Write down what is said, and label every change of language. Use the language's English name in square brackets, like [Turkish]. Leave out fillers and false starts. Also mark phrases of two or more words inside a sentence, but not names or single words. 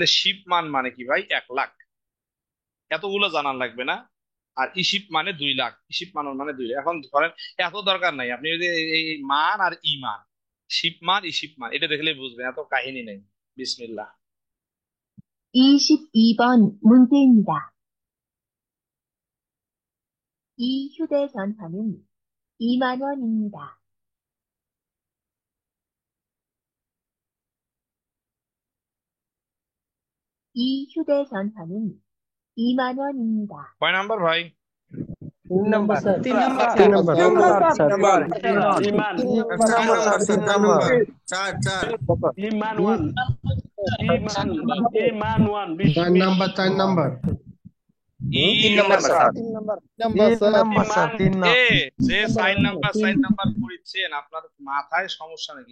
[Bangla] তাহলে শিব মান মানে কি ভাই? 1 লাখ। এতগুলো জানার লাগবে না, আর ইসিপ মানে 2 লাখ, ইসিপ মানন মানে 2 লাখ। এখন ধরেন এত দরকার নাই, আপনি যদি এই মান আর ইমান, শিপ মান ইসিপ মান এটা দেখলে বুঝবেন, এত কাহিনী নেই। বিসমিল্লাহ। [Korean] 22번 문제입니다. 이 휴대전화는 2만 원입니다. 이 휴대전화는 2만 원입니다. [Bangla] কয় নাম্বার ভাই? 3 নাম্বার স্যার। 3 নাম্বার। 3 নাম্বার [Korean] 이만 이만 원 이만 원 [Bangla] 4 নাম্বার 4 নাম্বার যে সাইন নাম্বার পড়িচ্ছেন আপনার মাথায় সমস্যা নাকি?